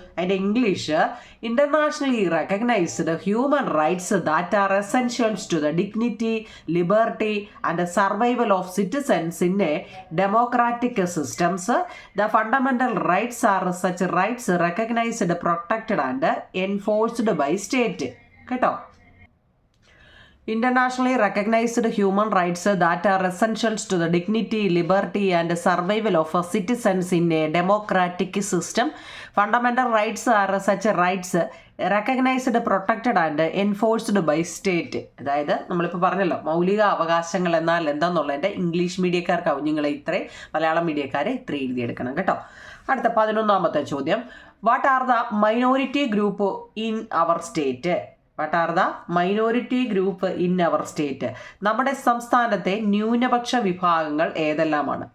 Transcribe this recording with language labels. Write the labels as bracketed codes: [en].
[ml] അതിൻ്റെ English [en] Internationally recognised human rights that are essentials to the dignity, liberty and survival of citizens in a democratic systems. The fundamental rights are such rights recognised, protected and enforced by state കേട്ടോ. Internationally recognized human rights that are essentials to the dignity, liberty and survival of citizens in a democratic system. Fundamental rights are such rights recognized, protected and enforced by state. [ml] അതായത് നമ്മളിപ്പോൾ പറഞ്ഞല്ലോ മൗലിക അവകാശങ്ങൾ എന്നാൽ എന്താണെന്നുള്ളതിൻ്റെ English മീഡിയക്കാർക്ക് കുഞ്ഞുങ്ങളെ ഇത്രയും, മലയാളം മീഡിയക്കാരെ ഇത്രയും എഴുതിയെടുക്കണം കേട്ടോ. അടുത്ത 11ാമത്തെ ചോദ്യം. [en] What are the minority group in our state? What are the minority group in our state? [ml] നമ്മുടെ സംസ്ഥാനത്തെ ന്യൂനപക്ഷ വിഭാഗങ്ങൾ ഏതെല്ലാമാണ്?